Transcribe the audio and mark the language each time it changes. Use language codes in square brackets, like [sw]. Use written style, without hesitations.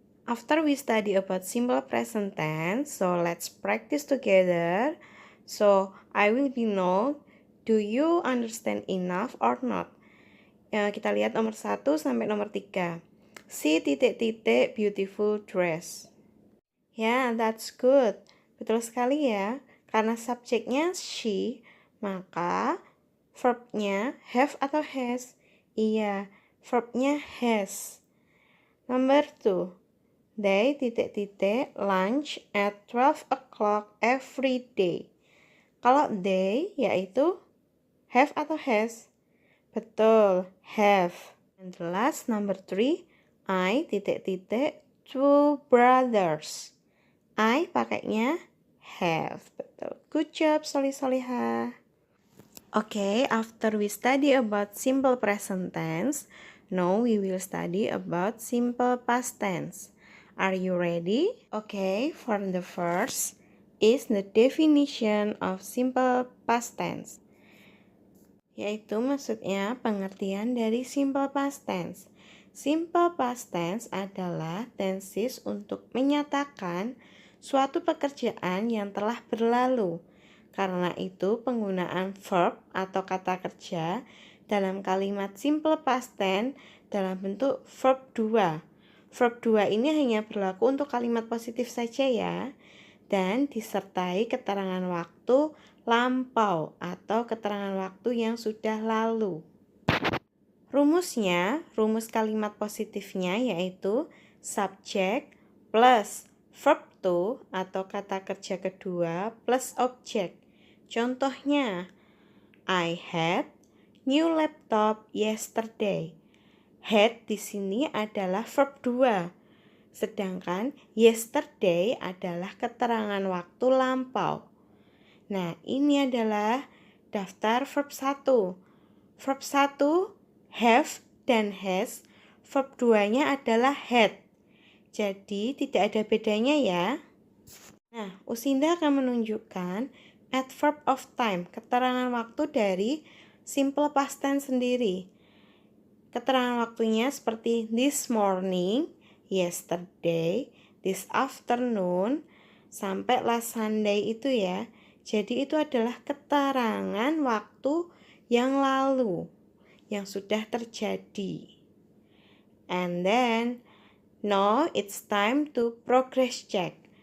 [en] After we study about simple present tense, so let's practice together. So I will be know, do you understand enough or not? [id] Kita lihat nomor 1 sampai nomor 3. [en] See titik-titik beautiful dress. Ya, that's good. [id] Betul sekali ya. Karena subjeknya she, maka verbnya have atau has? Iya, verbnya [en] has. Number 2. They titik-titik lunch at 12 o'clock every day. [id] Kalau they yaitu have atau has? Betul, [en] have. And the last number 3, I titik-titik two brothers. I [id] pakainya [en] have. [id] Betul. [en] Good job, Solih-Solihah. Okay, after we study about simple present tense, now we will study about simple past tense. Are you ready? Okay, for the first is the definition of simple past tense. [id] Yaitu maksudnya pengertian dari simple past tense. Simple past tense adalah tenses untuk menyatakan suatu pekerjaan yang telah berlalu. Karena itu penggunaan verb atau kata kerja dalam kalimat simple past tense dalam bentuk verb 2. Verb 2 ini hanya berlaku untuk kalimat positif saja ya. Dan disertai keterangan waktu lampau atau keterangan waktu yang sudah lalu. Rumusnya, rumus kalimat positifnya yaitu subject plus verb to atau kata kerja kedua plus objek. [en] Contohnya, I had new laptop yesterday. [id] Had di sini adalah verb 2. Sedangkan yesterday adalah keterangan waktu lampau. Nah, ini adalah daftar verb 1. Verb 1 have dan has, verb 2-nya adalah had. Jadi tidak ada bedanya ya. Nah, Usinda akan menunjukkan adverb of time, keterangan waktu dari simple past tense sendiri. Keterangan waktunya seperti [en] this morning, yesterday, this afternoon, [id] sampai last Sunday itu ya. Jadi itu adalah keterangan waktu yang lalu, yang sudah terjadi. [en] And then, now it's time to progress check.